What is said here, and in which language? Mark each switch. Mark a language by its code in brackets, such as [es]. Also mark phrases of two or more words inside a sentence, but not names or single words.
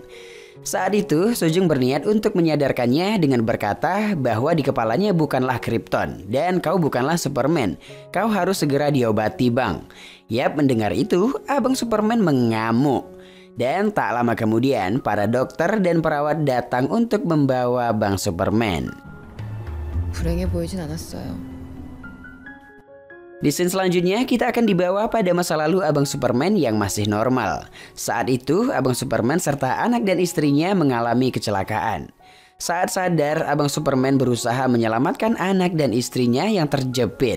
[id] Saat itu, Sojung berniat untuk menyadarkannya dengan berkata bahwa di kepalanya bukanlah Krypton dan kau bukanlah Superman. Kau harus segera diobati, Bang. Yap, mendengar itu, Abang Superman mengamuk. Dan tak lama kemudian, para dokter dan perawat datang untuk membawa Bang Superman. [ko] 불행해 보이진 않았어요. [id] Di scene selanjutnya, kita akan dibawa pada masa lalu Abang Superman yang masih normal. Saat itu, Abang Superman serta anak dan istrinya mengalami kecelakaan. Saat sadar, Abang Superman berusaha menyelamatkan anak dan istrinya yang terjepit.